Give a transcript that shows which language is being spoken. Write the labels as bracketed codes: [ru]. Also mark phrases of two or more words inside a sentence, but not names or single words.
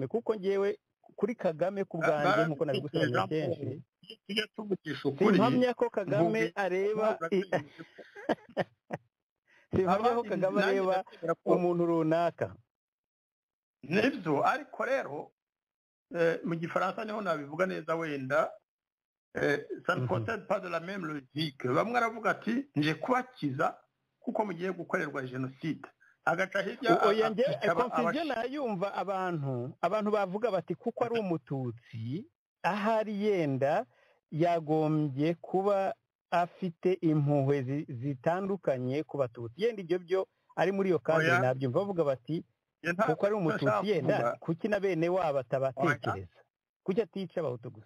[rw] Kuko ngewe kuri Kagame ku bwanjye nk'uko nabigusobanuriye kenshi, simpamya ko Kagame areba umuntu runaka. Nibyo, ariko rero mu Gifaransa niho nabivuga neza wenda, [fr] ça ne concerne pas de la même logique. [rw] Bamwe aravuga ati nje kubakiza kuko mugiye gukorerwa jenoside, agaca hirya confusion nayumva abantu bavuga bati kuko ari umututsi ahari yenda yagombye kuba afite impuhwe zitandukanye ku batutsi yenda ibyo byo ari muri iyo kandi nabyumva bavuga bati kuko ari umututsi yenda kuki na bene wabo atabatekereza kuki atica abahutu gusa